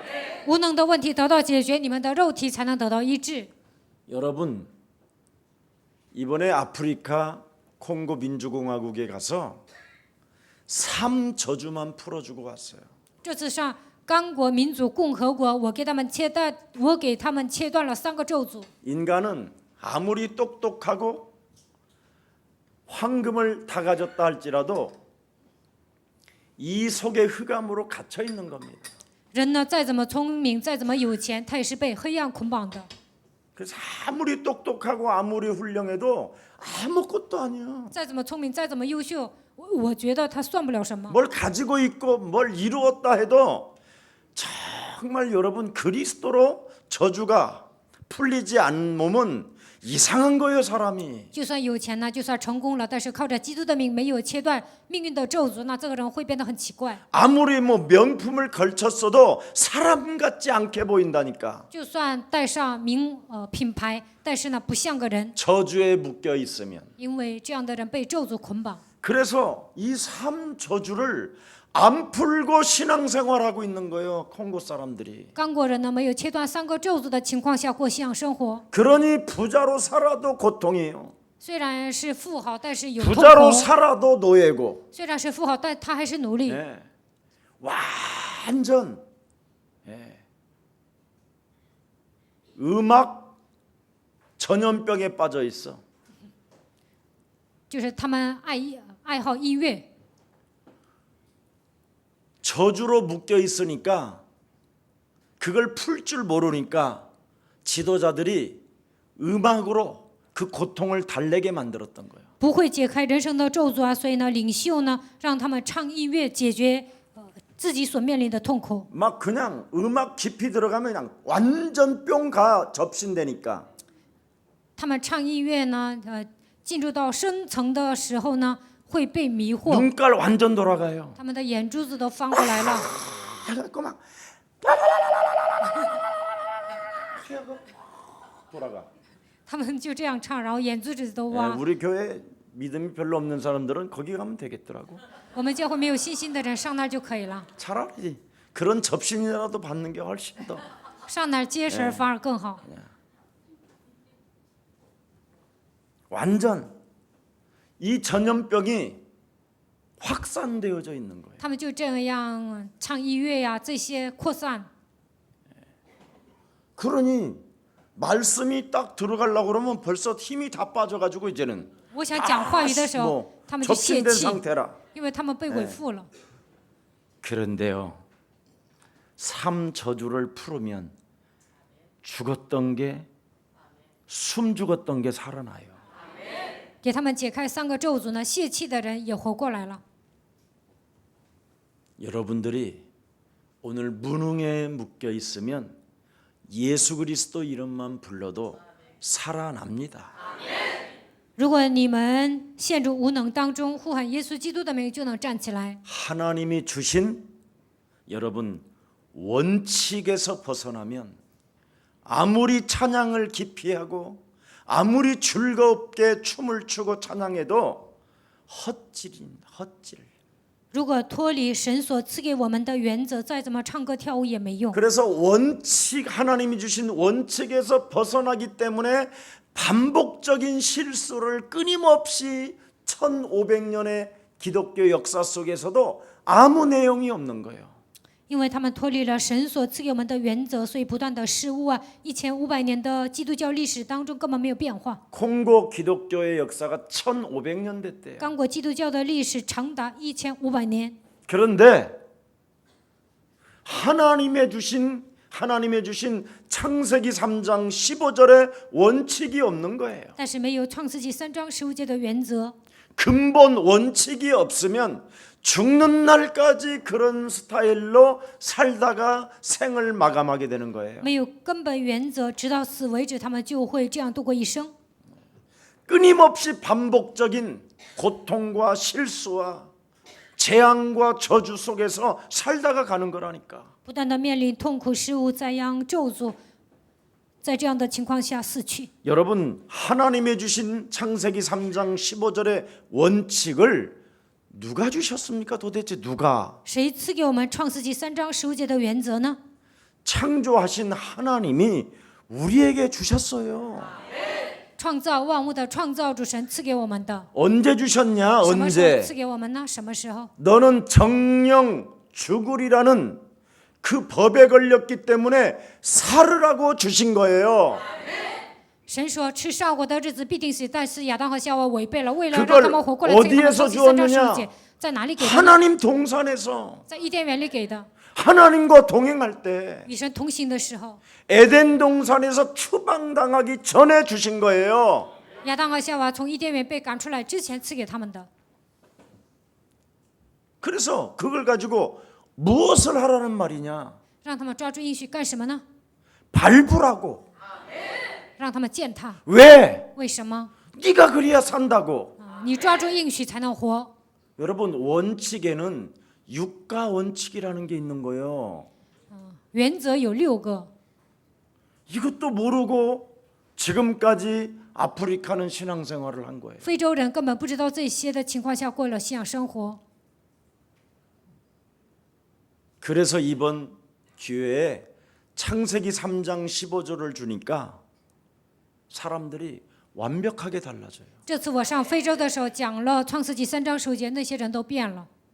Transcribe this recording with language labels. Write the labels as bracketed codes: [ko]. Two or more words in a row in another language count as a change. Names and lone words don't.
[zh] 无能的问题得到解决，你们的肉体才能得到医治。 [ko] 여러분, 이번에 아프리카 콩고 민주공화국에 가서 3저주만 풀어주고 왔어요. [zh] 这次上刚果民主共和国，我给他们切断了3个咒诅。 [ko] 인간은 아무리 똑똑하고 황금을 다 가졌다 할지라도 이 속에 흑암으로 갇혀 있는 겁니다. [zh] 人呢，再怎么聪明，再怎么有钱，他也是被黑暗捆绑的。 [ko] 그래서 아무리 똑똑하고 아무리 훌륭해도 아무것도 아니야. [zh] 再怎么聪明，再怎么优秀，我觉得他算不了什么。 [ko] 뭘 가지고 있고 뭘 이루었다 해도 정말 여러분 그리스도로 저주가 풀리지 않는 몸은 이상한 거예요, 사람이. [zh] 就算有钱呢，就算成功了，但是靠着基督的名没有切断命运的咒诅，那这个人会变得很奇怪。 [ko] 아무리 뭐 명품을 걸쳤어도 사람 같지 않게 보인다니까. [zh] 就算带上品牌，但是呢，不像个人， [ko] 저주에 묶여 있으면. [zh] 因为这样的人被咒诅捆绑。 [ko] 그래서 이 3저주를 안 풀고 신앙생활하고 있는 거예요, 콩고 사람들이. [zh] 刚果人呢，没有切断3个咒诅的情况下过信仰生活， [ko] 그러니 부자로 살아도 고통이에요. [zh] 虽然是富豪，但是有痛 [ko] 부자로 [zh] 苦； [ko] 살아도 노예고. [zh] 虽然是富豪，但他还是奴隶。 [ko] 예. 완전 예. 음악 전염병에 빠져 있어. [zh] 就是他们爱好音乐， [ko] 저주로 묶여 있으니까 그걸 풀 줄 모르니까 지도자들이 음악으로 그 고통을 달래게 만들었던 거예요. [zh] 不会解开人生的咒诅啊，所以呢，领袖呢，让他们唱音乐解决自己所面临的痛苦。 [ko] 막 그냥 음악 깊이 들어가면 그냥 완전 뿅가 접신되니까 [zh] 他们唱音乐呢，进入到深层的时候呢，会被迷惑， [ko] 눈깔 완전 돌아가요. [zh] 他们的眼珠子都翻过来了， [ko] 그래갖고 막 돌아가. [zh] 他们就这样唱，然后眼珠子都 [ko] 예, [zh] 挖。 [ko] 우리 교회 믿음이 별로 없는 사람들은 거기 가면 되겠더라고. [zh] 我们教会没有信心的人上那儿就可以了， [ko] 차라리 그런 접신이라도 받는 게 훨씬 더. [zh] 上那儿接神反而更好。 [ko] 완전 이 전염병이 확산되어져 있는 거예요. [zh] 他们就这样唱音乐呀，这些扩散。 [ko] 그러니 말씀이 딱 들어가려고 그러면 벌써 힘이 다 빠져가지고 이제는 [zh] 我想讲话语的时候， [ko] 뭐 [zh] 他们就泄 [ko] 접신된 [zh] 气， [ko] 상태라. [zh] 因为他们被鬼附了。 [ko] 그런데요, 3저주를 풀으면 죽었던 게 숨 죽었던 게 살아나요. [zh] 给他们解开3个咒诅呢，泄气的人也活过来了。 [ko] 여러분들이 오늘 무능에 묶여 있으면 예수 그리스도 이름만 불러도 살아납니다. [zh] 如果你们陷入无能当中，呼喊耶稣基督的名，就能站起来。 [ko] 하나님이 주신 여러분 원칙에서 벗어나면 아무리 찬양을 깊이 하고 아무리 즐겁게 춤을 추고 찬양해도 헛질. [zh] 如果脱离神所赐给我们的原则，再怎么唱歌跳舞也没用。 [ko] 그래서 원칙 하나님이 주신 원칙에서 벗어나기 때문에 반복적인 실수를 끊임없이 1500년의 기독교 역사 속에서도 아무 내용이 없는 거예요. [zh] 因为他们脱离了神所赐给我们的原则，所以不断的失误啊。1500年的基督教历史当中根本没有变化。 [ko] 콩고 기독교의 역사가 1500년 됐대요. [zh] 刚果基督教的历史长达1500年。 [ko] 그런데 하나님의 주신 창세기 3장 15절의 원칙이 없는 거예요. [zh] 但是没有创世纪3章15节的原则， [ko] 근본 원칙이 없으면 죽는 날까지 그런 스타일로 살다가 생을 마감하게 되는 거예요. [zh] 没有根本原则，直到死为止，他们就会这样度过一生。 [ko] 끊임없이 반복적인 고통과 실수와 재앙과 저주 속에서 살다가 가는 거라니까. [zh] 不断的面临痛苦、失误、灾殃、咒诅，在这样的情况下死去。 [ko] 여러분, 하나님의 주신 창세기 3장 15절의 원칙을 누가 주셨습니까? 도대체 누가? [zh] 谁赐给我们创世纪3章15节的原则呢？ [ko] 창조하신 하나님이 우리에게 주셨어요. [zh] 创造万物的创造主神赐给我们的。 [ko] 언제 주셨냐? [zh] 什么时候 [ko] 언제? [zh] 赐给我们呢？什么时候？ [ko] 너는 정령 죽으리라는 그 법에 걸렸기 때문에 살으라고 주신 거예요. [zh] 神说吃善果的日子必定死，但是亚当和夏娃违背了，为了 [ko] 그걸 [zh] 让他们活过来，赐给他们 [ko] 어디에서 [zh] 创世纪3章 [ko] 주었느냐? [zh] 15节，在哪里给的呢？ [ko] 하나님 동산에서 [zh] 在伊甸园里给的。 [ko] 하나님과 동행할 때 [zh] 与神同行的时候， [ko] 에덴 동산에서 추방당하기 전에 주신 거예요. [zh] 亚当和夏娃从伊甸园被赶出来之前赐给他们的。 [ko] 그래서 그걸 가지고 무엇을 하라는 말이냐? [zh] 让他们抓住应许干什么呢？ [ko] 밟으라고. [zh] 让他们践踏。 [ko] 왜? [zh] 为什么？ [ko] 네가 그래야 산다고. [zh] 你抓住应许才能活。 [ko] 여러분, 원칙에는 육가 원칙이라는 게 있는 거예요. [zh] 原则有6个， [ko] 이것도 모르고 지금까지 아프리카는 신앙생활을 한 거예요. [zh] 非洲人根本不知道这些的情况下过了信仰生活。 [ko] 그래서 이번 기회에 창세기 3장 15절을 주니까 사람들이 완벽하게 달라져요. [zh] 这次我上非洲的时候讲了创世纪3章15节，那些人都变了。